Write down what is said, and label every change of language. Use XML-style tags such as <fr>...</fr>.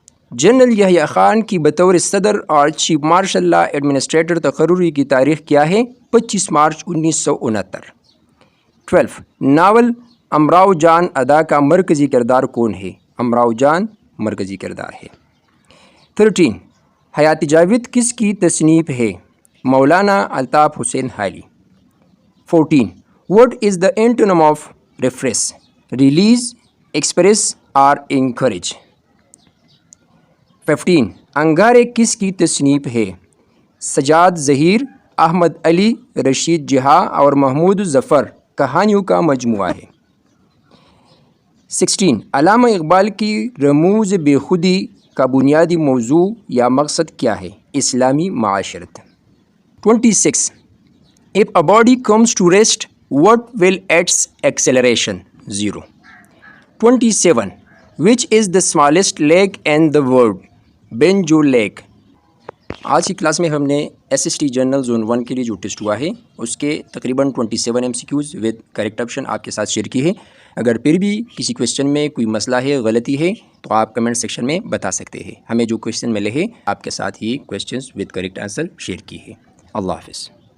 <ur>General Yahya Khan کی بطور صدر اور چیف مارشل لا ایڈمنسٹریٹر تقرری کی تاریخ کیا ہے؟ 25 مارچ 1969. 12. ناول امراؤ جان ادا کا مرکزی کردار کون ہے؟ امراؤ جان مرکزی کردار ہے. 13. حیات جاوید کس کی تصنیف ہے؟ مولانا Altaf Hussain حائلی. 14.</ur> <en>What is the antonym of repress? Release, express or encourage. 15.</en> <ur>انگارے کس کی تصنیف ہے؟ سجاد ظہیر، احمد علی، رشید جہاں اور محمود ظفر کہانیوں کا مجموعہ ہے. 16. علامہ اقبال کی رموز بے خودی کا بنیادی موضوع یا مقصد کیا ہے؟ اسلامی معاشرت. 26.</ur> <en>If a body comes to rest, what will its acceleration? 0. 27. Which is the smallest lake in the world?</en> <ur>Banjo leak. آج کی کلاس میں ہم نے SST جنرل زون 1 کے لیے جو ٹیسٹ ہوا ہے اس کے تقریباً 27 MCQs</ur> <en>with correct option</en> <ur>آپ کے ساتھ شیئر کی ہے. اگر پھر بھی کسی کویشچن میں کوئی مسئلہ ہے، غلطی ہے، تو آپ کمنٹ سیکشن میں بتا سکتے ہیں. ہمیں جو کویشچن ملے ہیں آپ کے ساتھ ہی</ur> <en>questions with correct answer</en> <ur>share کی ہے. اللہ حافظ.</ur>